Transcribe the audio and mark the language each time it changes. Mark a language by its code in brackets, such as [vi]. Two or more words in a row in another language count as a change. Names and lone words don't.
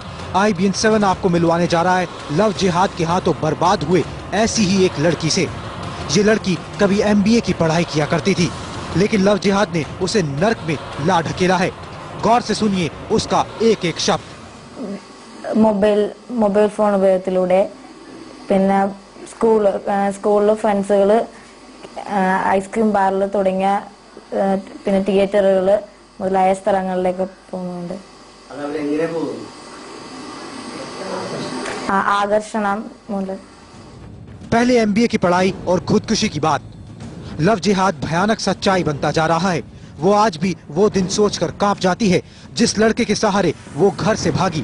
[hi] IBN 7 आपको मिलवाने जा रहा है लव जिहाद के हाथों बर्बाद हुए ऐसी ही एक लड़की से। ये लड़की कभी MBA की पढ़ाई किया करती थी, लेकिन लव जिहाद ने उसे नर्क में ला ढकेला है। गौर से सुनिए उसका एक एक शब्द। [ml] മൊബൈൽ ഫോൺ ഉപയോഗത്തിലൂടെ പിന്നെ സ്കൂളിലെ ഫ്രണ്ട്സുകള് [en] ice cream bar [ml] തുടങ്ങിയ പിന്നെ തിയേറ്ററുകൾ മുതലായ സ്ഥലങ്ങളിലേക്ക് പോകുന്നുണ്ട്। [hi] आकर्षण मूलक। पहले MBA की पढ़ाई और खुदकुशी की बात, लव जिहाद भयानक सच्चाई बनता जा रहा है। वो आज भी वो दिन सोचकर कांप जाती है जिस लड़के के सहारे वो घर से भागी।